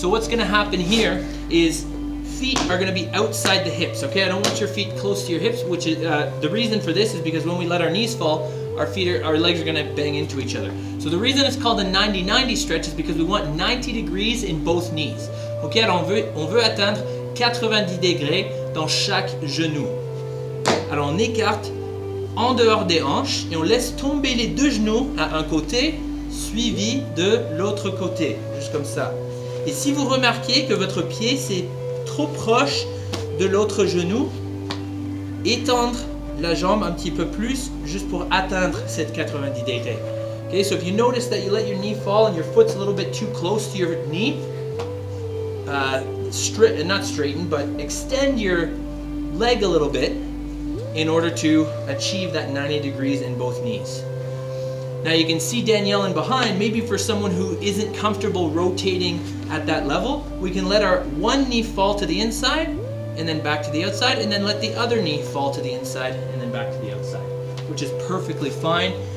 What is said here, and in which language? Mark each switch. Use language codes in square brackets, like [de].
[en] So what's going to happen here is feet are going to be outside the hips. Okay, I don't want your feet close to your hips, which is the reason for this is because when we let our knees fall, our legs are going to bang into each other. So the reason it's called a 90-90 stretch is because we want 90 degrees in both knees. [fr] Ok, alors on veut atteindre 90 degrés dans chaque genou. Alors on écarte en dehors des hanches et on laisse tomber les deux genoux à un côté, suivi de l'autre côté, juste comme ça. Et si vous remarquez que votre pied c'est trop proche de l'autre genou, étendre la jambe un petit peu plus, juste pour atteindre cette 90 degrés. [en] Okay, so if you notice that you let your knee fall and your foot's a little bit too close to your knee, not straighten, but extend your leg a little bit in order to achieve that 90 degrees in both knees. Now you can see Danielle in behind. Maybe for someone who isn't comfortable rotating at that level, we can let our one knee fall to the inside and then back to the outside, and then let the other knee fall to the inside and then back to the outside, which is perfectly fine.